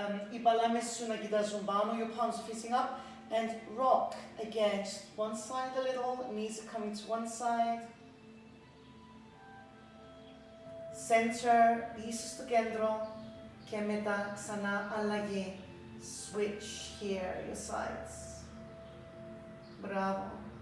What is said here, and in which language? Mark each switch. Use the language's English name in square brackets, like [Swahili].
[Greek] Οι παλάμες σου να κοιτάζουν πάνω, [English] your palms are facing up. And rock again, just one side a little, knees are coming to one side. Center, [Greek] πίσω στο κέντρο. Και μετά ξανά αλλαγή. [English] Switch here, your sides. [Greek] Μπράβο.